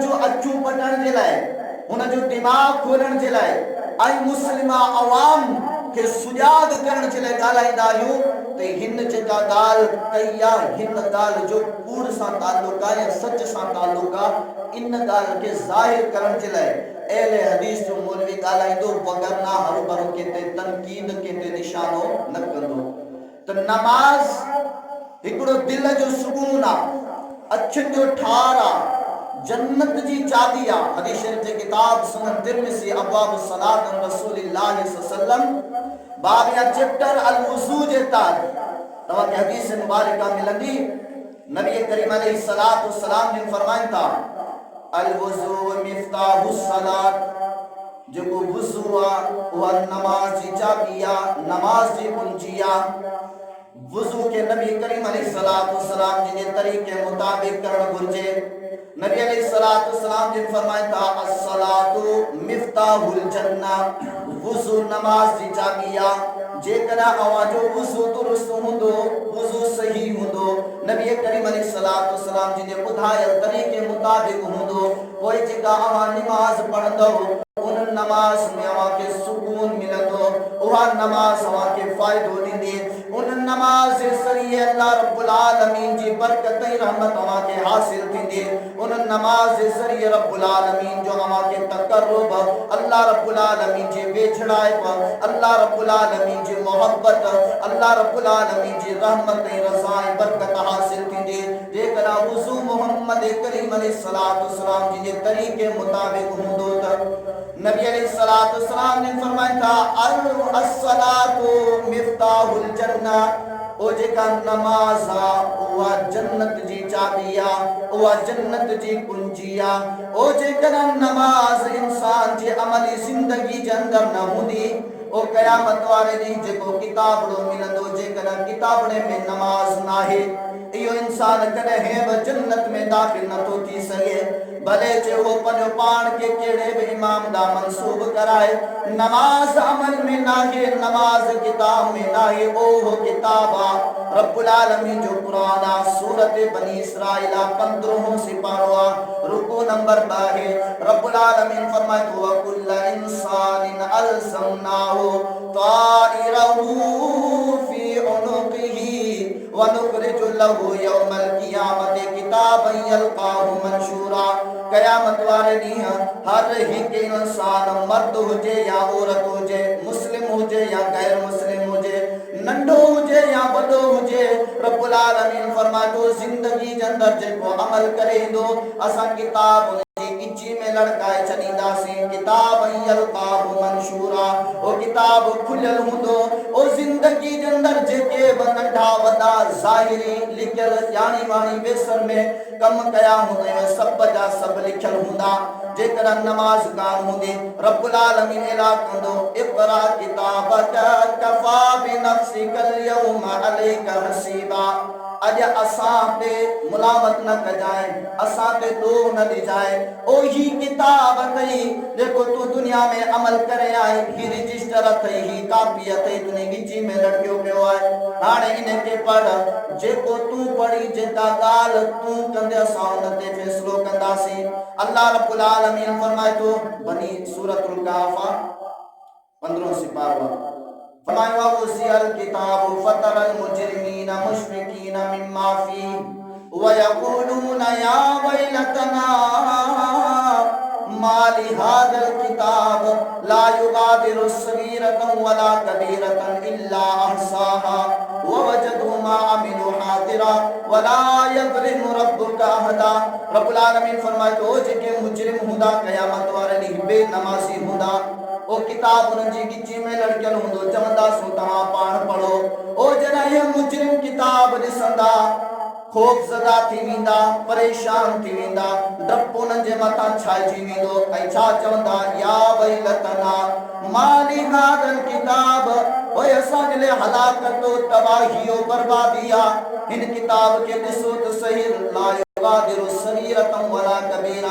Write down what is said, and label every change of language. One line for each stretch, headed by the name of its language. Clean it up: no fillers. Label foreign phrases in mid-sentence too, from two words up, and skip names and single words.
Sindhi: जो अखियूं पटण जे लाइ, हुन जो दिमाग़ खोलण जे लाइ ऐं मुस्लिम अवाम खे सुजाग करण जे लाइ ॻाल्हाईंदा आहियूं त हिन जेका ॻाल्हि कई आहे हिन ॻाल्हि जो कूड़ सां ताल्लुक़ आहे या सच सां ताल्लुक़ आहे, इन ॻाल्हि खे ज़ाहिर करण जे लाइ अहले हदीस जो मौलवी ॻाल्हाईंदो, वगरना हर भरो केते तनकीद केते निशानो न कंदो। त नमाज़ हिकिड़ो दिल जो सुकून आहे, अखियुनि जो ठार आहे, जन्नत जी चाबी आहे। हदीस शरीफ जे किताब सुनन तिरमिज़ी अबवाब सलात रसूलुल्लाह सल्लल्लाहु अलैहि वसल्लम बाब या चैप्टर अल वुज़ू जे तार तव्हां खे हदीस मुबारका मिलंदी। नबी करीम अलैहि सलातु सलाम जिन फरमाइन था
Arabic: الوضوء مفتاح الصلاة,
Sindhi: जेको वुज़ू आहे उहा नमाज जी चाबी आहे, नमाज जी कुंजी आहे। वुज़ू के नबी करीम अलैहिस्सलाम जिन तरीके मुताबिक करण घुर्जे। नबी अलैहिस्सलाम जिन फरमाया था
Arabic: الصلاة مفتاح الجنة,
Sindhi: वुज़ू नमाज जी चाबी आहे। जेकर अवाजो वुज़ू दुरुस्त हूंदो, वुज़ू सही हूंदो, नबी करीम अलैहिस्सलाम जिन ॿुधायल तरीके मुताबिक हूंदो, पोइ जेका अवां नमाज पढ़ंदो उन नमाज में अवां के सुकून मिलंदो, उहा नमाज अवां के फ़ाइदो ॾींदी, उन नमाज जे ज़रिए अल्लाह रब्बुल आलमीन जी बरकत ऐं रहमत अवां के हासिल थींदी, उन नमाज जे ज़रिए रब्बुल आलमीन जो अवां के तक़र्रुब, अल्लाह रब्बुल आलमीन जी वेझड़ाइप, अल्लाह रब्बुल आलमीन जी मोहब्बत, अल्लाह रब्बुल आलमीन जी रहमत ऐं रज़ा ऐं बरकत हासिल थींदी। जेकर वुज़ू मोहम्मद करीम अलैहिस्सलाम जी जे तरीके मुताबिक हूंदो त नबी अलैहिस्सलाम ने फरमाया था
Arabic: الصلاة مفتاح الجنة,
Sindhi: ओ जेका नमाज आहे उहा जन्नत जी चाबी आहे, उहा जन्नत जी कुंजी आहे। ओ जेकर नमाज इंसान जे अमली ज़िंदगी जे अंदर न हूंदी, ओ क़यामत वारे ॾींहुं जेको किताबड़ो मिलंदो, जेकर किताबड़े में नमाज नाहे, इहो इंसान कॾहिं बि जन्नत में दाख़िल नथो थी सघे, भले जे वो पंहिंजो पाण खे कहिड़े बि इमाम दा मंसूब कराए। नमाज अमल में नाहे, नमाज किताब में नाहे, ओहो किताब आहे रब्बुल आलमीन जो कुरान आहे। सूरत बनी इसराइल 15 सिपारो आहे, रुकू नंबर 2 है। रब्बुल आलमीन फरमाए तो
Arabic: وكل إنسان ألزمناه طائره في عنقه ونخرج له يوم القيامة كتابا يلقاه منشورا.
Sindhi: क़यामत वारे ॾींहुं हर हिकु इंसान, मर्द हुजे या औरत हुजे, मुस्लिम हुजे या गैर मुस्लिम हुजे, नंढो हुजे या वॾो हुजे, रब्बुल आलमीन फरमाए थो ज़िंदगी जे अंदरि जेको अमल करे ईंदो असां किताब गिची में लड़काए छॾींदासीं,
Arabic: كتابا يلقاه منشورا,
Sindhi: ओ किताब खुलियल हूंदो। ओ ज़िंदगी जे अंदरि जेके बि नंढा वॾा ज़ाहिरी लिखियल ॼाणी वाणी बेसर में कम कया हूंदा सभ जा सभ लिखियल हूंदा। जेकर नमाज कान हूंदी रब्बुल आलमीन ऐलान कंदो
Arabic: اقرأ كتابك كفى بنفسك اليوم عليك حسيبا.
Sindhi: अज असां ते मुलामत न कजाए, असां ते दोह न ॾिजाए, ओही किताब अथई जेको तू दुनिया में अमल करे आए, ही रजिस्टर अथई, ही कापी अथई, तुने गिची में लटकियो पियो आहे। हाणे इन खे पढ़, जेको तू पढ़ी जेका ॻाल्हि तू कंदे असां उन ते फ़ैसिलो कंदासीं। अल्लाह रब्बुल आलमीन फरमाए थो बनी सूरतुल कहफ़ 15 सिपारो फरमाया
Arabic: وضع الكتاب فترى المجرمين مشفقين مما فيه ويقولون يا ويلتنا ما لهذا الكتاب لا يغادر صغيرة ولا كبيرة إلا أحصاها ووجدوا ما عملوا حاضرا ولا يظلم ربك أحدا.
Sindhi: रब्बुल आलमीन फरमाए थो जेके मुजरिम हूंदा क़यामत वारे ॾींहुं बेनमाज़ी हूंदा, ओ किताब उन जी गिची में लड़कियन हुंदो चवंदा सो तव्हां पाण पढ़ो। ओ जॾहिं इहे मुजरिम किताब ॾिसंदा ख़ौफ़ ज़दा थी वेंदा, परेशान थी वेंदा, डप उन्हनि जे मथां छाइजी वेंदो ऐं छा चवंदा
Arabic: يا ويلتنا مال هذا الكتاب,
Sindhi: ओए असांजे लाइ हलाकत तबाही बर्बादी आहे हिन किताब खे ॾिसो त सही
Arabic: لا يغادر صغيرة ولا كبيرة.